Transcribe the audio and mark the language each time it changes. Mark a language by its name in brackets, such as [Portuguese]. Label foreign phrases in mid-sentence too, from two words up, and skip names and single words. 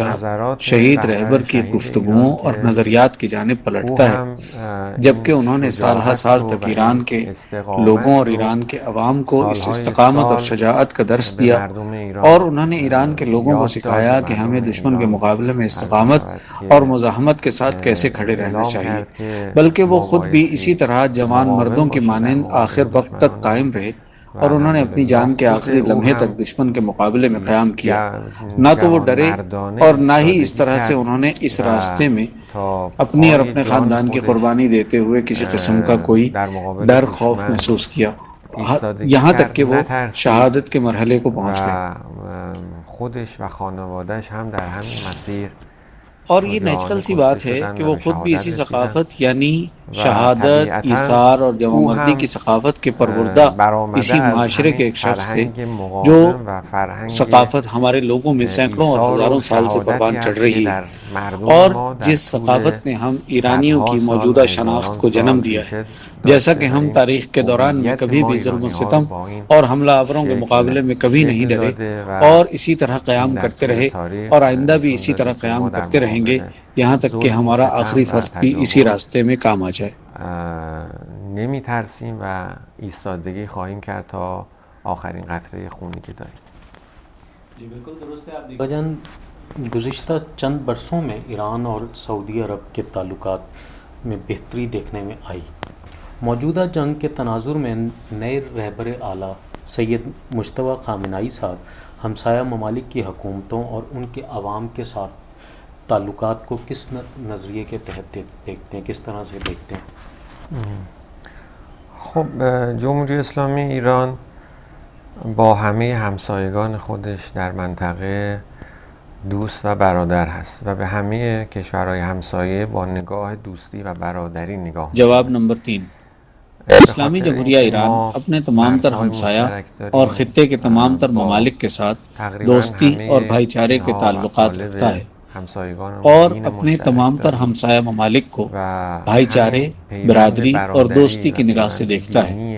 [Urdu] شہید رہبر کی گفتگوؤں اور نظریات کی جانب پلٹتا ہے، جبکہ انہوں نے سالہ سال تک ایران کے لوگوں اور ایران کے عوام کو اس استقامت اور شجاعت کا درس دیا، اور انہوں نے ایران کے لوگوں کو سکھایا کہ ہمیں دشمن کے مقابلے میں استقامت اور مزاحمت کے ساتھ کیسے کھڑے رہنا چاہیے، بلکہ وہ خود بھی اسی طرح جوان مردوں کی مانند آخر وقت تک قائم رہے، اور انہوں نے اپنی جان کے آخری لمحے تک دشمن کے مقابلے میں قیام کیا۔ نہ تو وہ ڈرے اور نہ ہی اس طرح سے انہوں نے اس راستے میں اپنی اور اپنے خاندان کی قربانی دیتے ہوئے کسی قسم کا کوئی ڈر خوف محسوس کیا، یہاں تک کہ وہ شہادت کے مرحلے کو پہنچ گئے۔ [Persian] خودش و خانواده‌اش هم در همین مسیر [Urdu] اور یہ نیچرل سی بات ہے کہ وہ خود بھی اسی ثقافت یعنی شہادت، ایثار اور جمع مردی کی ثقافت کے پروردہ اسی معاشرے کے ایک شخص تھے، جو ثقافت ہمارے لوگوں میں سینکڑوں اور ہزاروں سال سے پروان چڑھ رہی ہے، اور جس ثقافت نے ہم ایرانیوں کی موجودہ شناخت کو جنم دیا ہے۔ جیسا کہ ہم تاریخ کے دوران میں کبھی بھی ظلم و ستم اور حملہ آوروں کے مقابلے میں کبھی نہیں ڈرے اور اسی طرح قیام کرتے رہے، اور آئندہ بھی اسی طرح قیام کرتے رہیں گے، یہاں تک کہ ہمارا آخری فرد بھی اسی راستے میں کام آ جائے۔ [Persian] نمی ترسیم و ایستادگی خواهیم کرد تا آخرین قطره خونی که داریم۔ [Urdu] جی بالکل درست ہے۔ آپ جان، گزشتہ چند برسوں میں ایران اور سعودی عرب کے تعلقات میں بہتری دیکھنے میں آئی۔ موجودہ جنگ کے تناظر میں نئے رہبر اعلیٰ سید مجتبیٰ خامنہئی صاحب ہمسایہ ممالک کی حکومتوں اور ان کے عوام کے ساتھ تعلقات کو کس نظریے کے تحت دیکھتے ہیں، کس طرح سے دیکھتے ہیں؟ [Persian] خب جمهوری اسلامی ایران با همه همسایگان خودش در منطقه دوست و برادر هست و به همه کشورهای همسایه با نگاه دوستی و برادری نگاه می‌کنه. [Urdu] جواب نمبر 3، اسلامی جمہوریہ ایران اپنے تمام تر ہمسایہ اور خطے کے تمام تر ممالک کے ساتھ دوستی اور بھائی چارے کے تعلقات رکھتا ہے اور اپنے تمام تر ہمسایہ ممالک کو بھائی چارے، برادری اور دوستی کی نگاہ سے دیکھتا ہے۔